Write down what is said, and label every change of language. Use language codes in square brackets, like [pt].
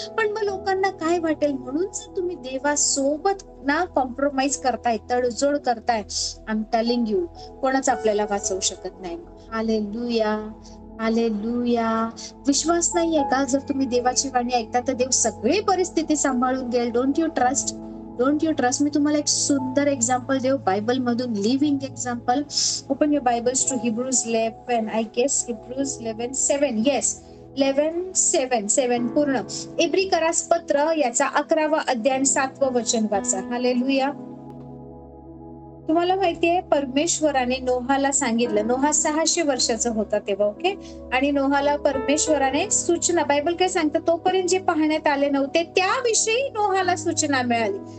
[mr] पण मग लोकांना काय वाटेल म्हणून जर तुम्ही देवासोबत ना कॉम्प्रोमाइज करताय, तडजोड करताय, [en] I am telling you [mr] कोणच आपल्याला वाचवू शकत नाही. हालेलुया. हालेलुया. विश्वास नाहीये का जर तुम्ही देवाची वाणी ऐकता तर देव सगळी परिस्थिती सांभाळून घेईल? [en] Don't you trust? Don't you trust? [mr] मी तुम्हाला एक सुंदर एक्झाम्पल देऊ बायबल मधून, living example. [en] Open your Bibles to Hebrews 11, I guess Hebrews 11:7. Yes, 11:7 पूर्ण. [mr] इब्रिकरास पत्र याचा 11वा अध्याय 7वं वचन वाचा. हालेलुया. तुम्हाला माहितीये परमेश्वराने नोहाला सांगितलं, नोहा 600 वर्षाचा होता तेव्हा, ओके. आणि नोहाला परमेश्वराने सूचना, बायबल काय सांगतं, तोपर्यंत जे पाहण्यात आले नव्हते त्याविषयी नोहाला सूचना मिळाली.